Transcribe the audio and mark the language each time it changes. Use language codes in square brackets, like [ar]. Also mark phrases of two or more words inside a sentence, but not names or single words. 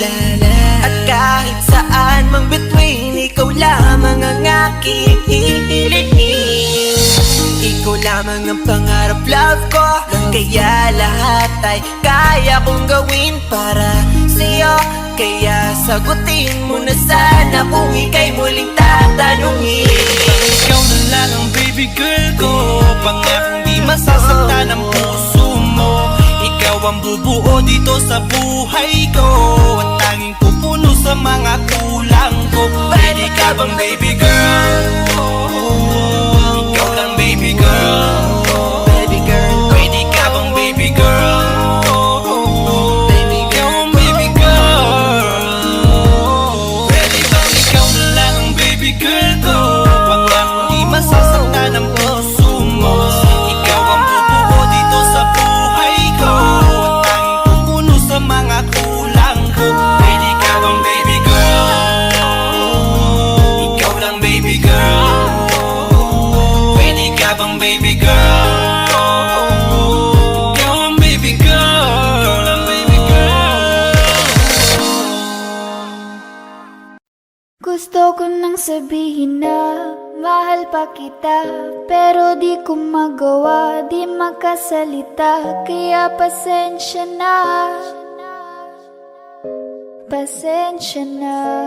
[tl] At kahit saan mang between, ikaw lamang ang aking hihilihin. Ikaw lamang ang pangarap love ko, kaya lahat ay kaya kong gawin para sa'yo. Kaya sagutin mo na sana kung ika'y muling tatanungin. Ikaw na lang ang [en] baby girl [tl] ko, pangakong di masasaktan ang puso mo. Ikaw ang bubuo dito sa buhay ko at tanging pupuno sa mga kulang ko. [en] Ready [tl] ka bang [en] baby girl? [tl] Ikaw lang [en] baby girl. Baby girl. Ready [tl] ka bang [en] baby girl? Baby girl. Baby girl. [tl] Ready bang ikaw na lang ang [en] baby girl [tl] ko? Pangakong di masasaktan ang puso mo. Ikaw ang bubuo dito sa buhay ko at tanging pupuno sa mga kulang ko. [en] Ready [tl] ka bang [en] baby girl? [tl] Ikaw lang [en] baby girl. Ready [tl] ka bang [en] baby girl? [tl] Ikaw ang [en] baby girl. Ang baby girl. [tl] Gusto ko nang sabihin na mahal pa kita, pero di ko magawa, di makasalita. Kaya pasensya na, pasensya na.